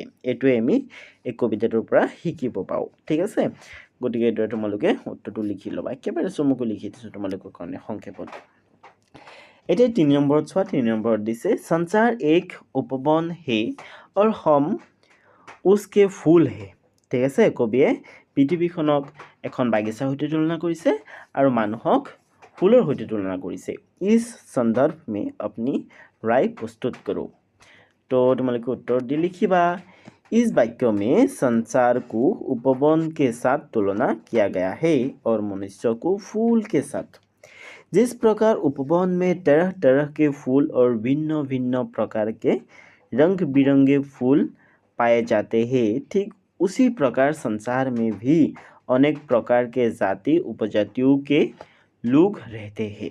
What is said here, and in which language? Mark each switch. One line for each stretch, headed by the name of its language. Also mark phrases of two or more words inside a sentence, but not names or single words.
Assamese: এইটোৱে আমি এই কবিতাটোৰ পৰা শিকিব পাওঁ। ঠিক আছে গতিকে এইদৰে তোমালোকে উত্তৰটো লিখি ল'বা একেবাৰে চমুকৈ লিখি দিছোঁ তোমালোকৰ কাৰণে সংক্ষেপত। এতিয়া 3 নম্বৰত চোৱা 3 নম্বৰত দিছে
Hindi: संसार एक उपवन है और हम उसके फूल है।
Assamese: ঠিক আছে কবিয়ে পৃথিৱীখনক এখন বাগিচাৰ সৈতে তুলনা কৰিছে আৰু মানুহক ফুলৰ সৈতে তুলনা কৰিছে।
Hindi: इस संदर्भ में अपनी राय प्रस्तुत करो। तो तुम्हारे उत्तर दी लिखिबा इस वाक्य में संसार को उपवन के साथ तुलना किया गया है और मनुष्य को फूल के साथ। जिस प्रकार उपवन में तरह तरह के फूल और भिन्न भिन्न प्रकार के रंग बिरंगे फूल पाए जाते हैं ठीक उसी प्रकार संसार में भी अनेक प्रकार के जाति उपजातियों के लोग रहते हैं।